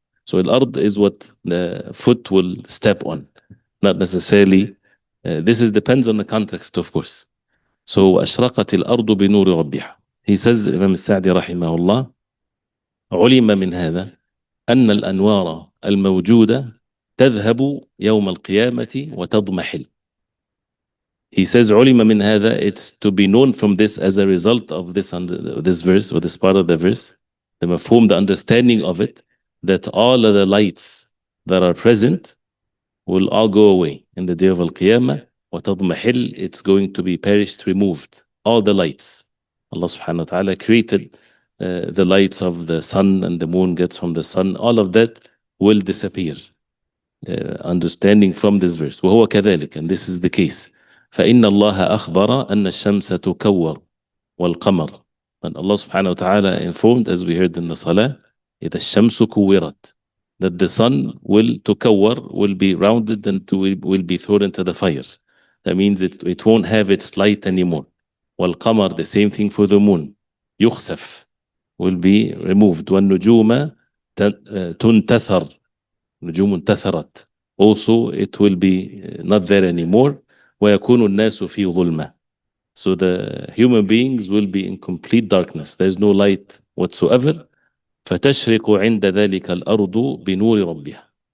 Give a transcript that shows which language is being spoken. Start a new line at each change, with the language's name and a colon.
English: So al-Ard is what the foot will step on, not necessarily. This depends on the context, of course.
Arabic: So أشرقت الأرض بنور ربها.
English: He says, Imam
Arabic: السعدي رحمه الله, علم من هذا أن الأنوار الموجودة تذهب يوم القيامة وتضمحل.
English: He says,
Arabic: علم من هذا,
English: it's to be known from this as a result of this verse, or this part of the verse, the mafhum, the understanding of it, that all of the lights that are present will all go away in the day of Al-Qiyamah. وتضمحل, it's going to be perished, removed. All the lights. Allah subhanahu wa ta'ala created the lights of the sun, and the moon gets from the sun. All of that will disappear. Understanding from this verse.
Arabic: وهو كذلك,
English: and this is the case.
Arabic: فإن الله أخبر أن الشمس تكور والقمر.
English: And Allah subhanahu wa ta'ala informed, as we heard in the salah,
Arabic: إذا الشمس كورت,
English: that the sun will تكور, will be rounded and will be thrown into the fire. That means it won't have its light anymore. والقمر, the same thing for the moon. يخسف, will be removed.
Arabic: والنجوم تنتثر, نجوم انتثرت,
English: also it will be not there anymore.
Arabic: ويكون الناس في ظلمة.
English: So the human beings will be in complete darkness. There's no light whatsoever.
Arabic: فتشرق عند ذلك الأرض بنور ربها.